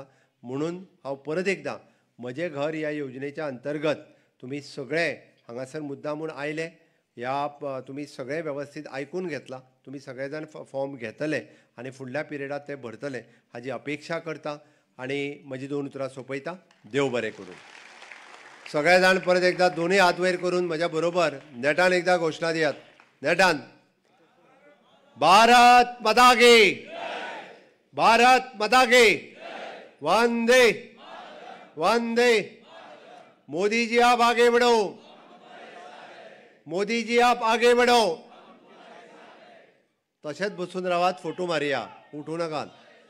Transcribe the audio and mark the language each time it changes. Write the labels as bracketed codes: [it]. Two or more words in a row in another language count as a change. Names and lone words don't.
[kok] म्हणून हांव परत एकदां म्हजें घर ह्या योजनेच्या अंतर्गत तुमी सगळे हांगासर मुद्दामून आयले, ह्या तुमी सगळे वेवस्थीत आयकून घेतला, तुमी सगळे जाण फॉर्म घेतले आनी फुडल्या पिरियडांत ते भरतले हाजी अपेक्षा करता. आनी म्हजी 2 उतरां सोंपयता. देव बरें करूं. सगळे जाण परत एकदां दोनूय हात वयर करून म्हज्या बरोबर नेटान एकदां घोशणा दियात. [hi] नेटान भारत माता की, भारत माता की, वंदे वंदे. मोदी जी आप आगे बढ़ो, मोदी जी आप आगे बढ़ो. [kok] तशेंच बसून रावात, फोटो मारया, उठू नाकात.